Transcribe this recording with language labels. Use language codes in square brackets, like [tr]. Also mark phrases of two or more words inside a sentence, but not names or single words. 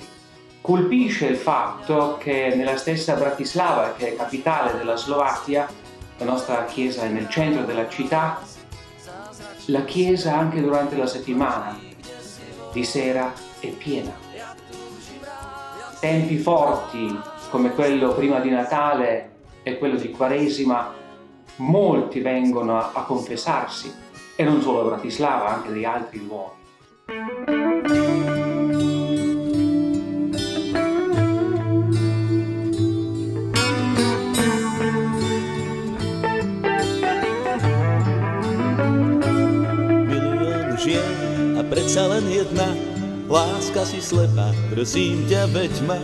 [it] Colpisce il fatto che nella stessa Bratislava, che è capitale della Slovacchia, la nostra chiesa è nel centro della città, la chiesa anche durante la settimana, di sera, è piena. Tempi forti come quello prima di Natale e quello di Quaresima, molti vengono a confessarsi, e non solo a Bratislava, anche di altri luoghi. [sk] A predsa len jedna, láska si slepá, prosím ťa, veď ma.